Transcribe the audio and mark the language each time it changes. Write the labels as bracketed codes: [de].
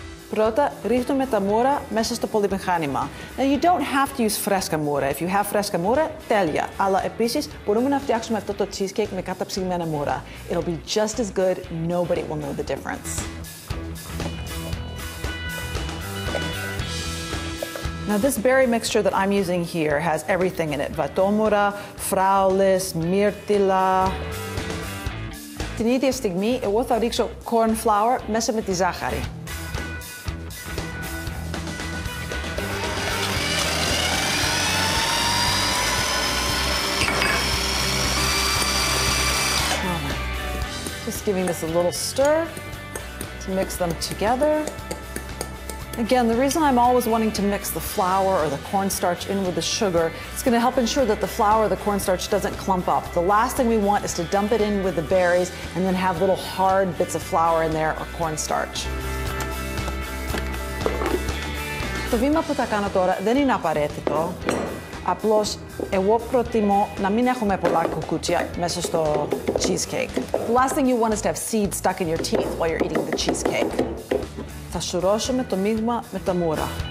[el] Πρώτα, ρίχνουμε τα μούρα μέσα στο πολυμηχάνημα. [en] Now, you don't have to use [el] φρέσκα μούρα. [en] If you have [el] φρέσκα μούρα, τέλεια. Αλλά επίσης, μπορούμε να φτιάξουμε αυτό το cheesecake με καταψυγμένα μούρα. [en] It'll be just as good. Nobody will know the difference. Now, this berry mixture that I'm using here has everything in it. [el] Βατόμουρα, φράουλες, μύρτιλα. Την ίδια στιγμή, εγώ θα ρίξω corn flour μέσα με τη ζάχαρη. [en] Just giving this a little stir to mix them together. Again, the reason I'm always wanting to mix the flour or the cornstarch in with the sugar, it's going to help ensure that the flour or the cornstarch doesn't clump up. The last thing we want is to dump it in with the berries and then have little hard bits of flour in there or cornstarch. [el] Το βήμα που θα κάνω τώρα δεν είναι απαραίτητο. Απλώς, εγώ προτιμώ να μην έχουμε πολλά κουκούτσια μέσα στο cheesecake. [en] The last thing you want is to have seeds stuck in your teeth while you're eating the cheesecake. [el] Θα σουρώσουμε το μείγμα με τα μούρα.